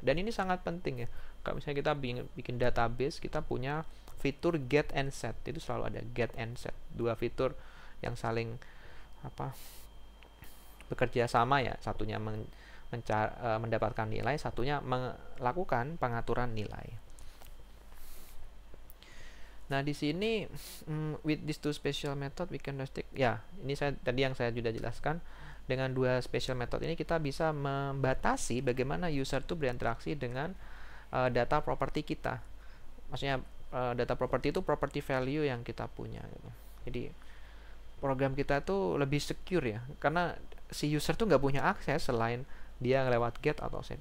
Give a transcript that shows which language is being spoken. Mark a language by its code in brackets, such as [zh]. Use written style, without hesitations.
[id] Dan ini sangat penting ya. Kalau misalnya kita bikin database, kita punya fitur get and set. Itu selalu ada get and set. Dua fitur yang saling bekerja sama ya. Satunya mendapatkan nilai, satunya melakukan pengaturan nilai. Nah, di sini [en] with these two special method we can restrict. [id] Ya, ini tadi yang saya sudah jelaskan. Dengan dua special method ini kita bisa membatasi bagaimana user itu berinteraksi dengan data property kita. Maksudnya data property itu property value yang kita punya gitu. Jadi program kita tuh lebih secure ya, karena si user tuh nggak punya akses selain dia lewat get atau set.